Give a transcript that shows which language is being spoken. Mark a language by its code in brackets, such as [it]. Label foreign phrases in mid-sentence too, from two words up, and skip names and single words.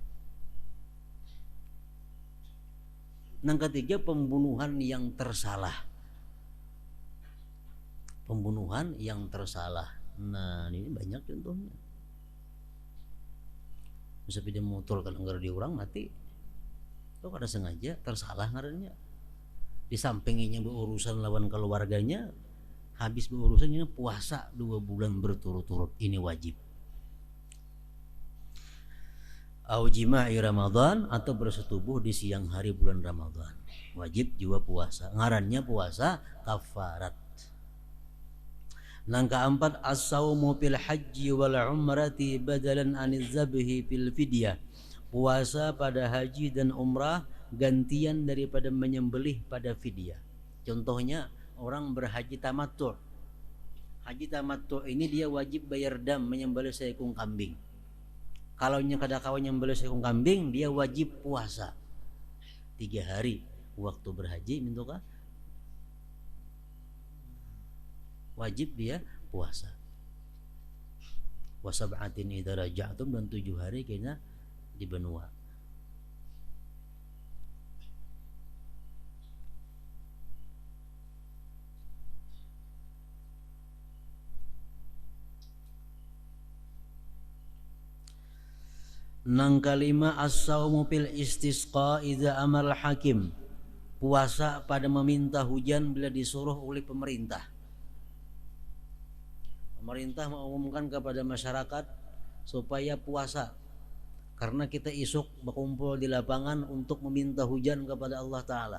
[id] Yang ketiga, pembunuhan yang tersalah. Pembunuhan yang tersalah. Nah, ini banyak contohnya. [bjn] Sepeda motor kalau nggak di orang mati, itu kada sengaja, tersalah ngarannya. Di sampingnya berurusan lawan keluarganya, habis berurusannya puasa 2 bulan berturut-turut, ini wajib. [ar] أو جماع رمضان, [id] atau bersetubuh di siang hari bulan Ramadan, wajib juga puasa. [bjn] Ngarannya puasa kafarat. [id] Yang keempat, [ar] الصوم في الحج والعمرة بدلا عن الذبح في الفدية. [id] Puasa pada haji dan umrah gantian daripada menyembelih pada fidyah. Contohnya orang berhaji tamattu'. Haji tamattu' ini dia wajib bayar dam, menyembelih seekor kambing. [bjn] Kalau kada kawan nyembelih seekor kambing, dia wajib puasa 3 hari waktu berhaji, mintukah? [id] Wajib dia puasa. [ar] وسبعة إذا رجعتم, [bjn] dan 7 hari kayaknya di benua. Nang kalima, [ar] الصوم في الاستسقاء إذا أمر الحاكم. [id] Puasa pada meminta hujan bila disuruh oleh pemerintah. Pemerintah mengumumkan kepada masyarakat supaya puasa, karena kita isuk berkumpul di lapangan untuk meminta hujan kepada Allah Ta'ala.